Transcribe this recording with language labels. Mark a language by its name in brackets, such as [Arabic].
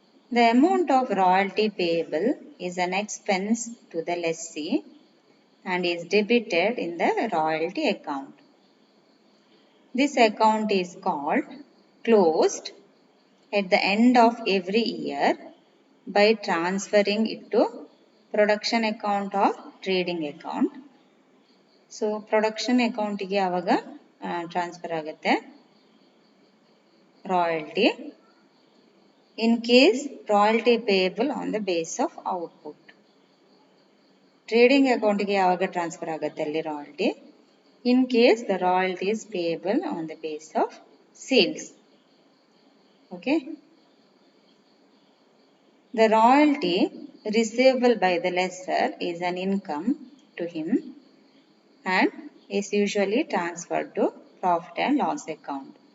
[English] The amount of royalty payable is an expense to the lessee and is debited in the royalty account. This account is called closed at the end of every year by transferring it to production account or trading account. [Kannada] So production account ಗೆ ಆವಾಗ transfer ಆಗುತ್ತೆ royalty. [English] In case royalty payable on the basis of output. [Kannada] Trading ಅಕೌಂಟ್ಗೆ ಯಾವಾಗ transfer ಆಗುತ್ತೆ ಅಲ್ಲಿ royalty? [English] In case the royalty is payable on the basis of sales. Okay. The royalty receivable by the lessor is an income to him and is usually transferred to profit and loss account.